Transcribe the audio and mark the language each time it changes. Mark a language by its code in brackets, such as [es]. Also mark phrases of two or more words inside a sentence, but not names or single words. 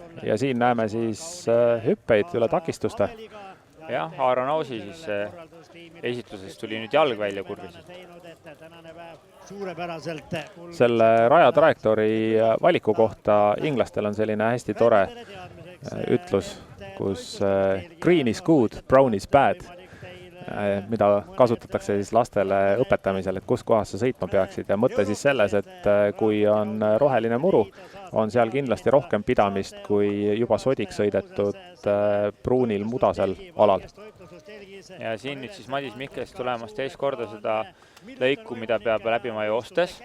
[et] Ja siin näeme siis hüppeid üle takistuste. Jah, Aaron Ausi siis esitluses tuli nüüd jalg välja kurvis. Selle raja trajektoori valiku kohta inglastel on selline hästi tore ütlus, kus [en] green is good, brown is bad, [et] mida kasutatakse siis lastele õpetamisel, et kus kohas sa sõitma peaksid. Ja mõte siis selles, et kui on roheline muru, on seal kindlasti rohkem pidamist kui juba sodik sõidetud pruunil mudasel alal. Ja siin nüüd siis Madis Mihkes tulemas teist korda seda lõiku, mida peab läbima joostes.